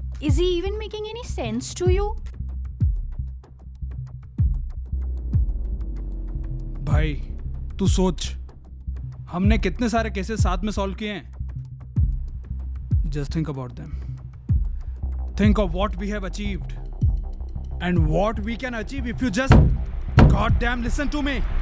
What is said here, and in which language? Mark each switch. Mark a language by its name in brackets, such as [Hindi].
[English] Is he even making any sense to you? [Hindi] भाई तू सोच, हमने कितने सारे केसेस साथ में सॉल्व किए हैं. [English] Just think about them. Think of what we have achieved and what we can achieve if you just goddamn listen to me.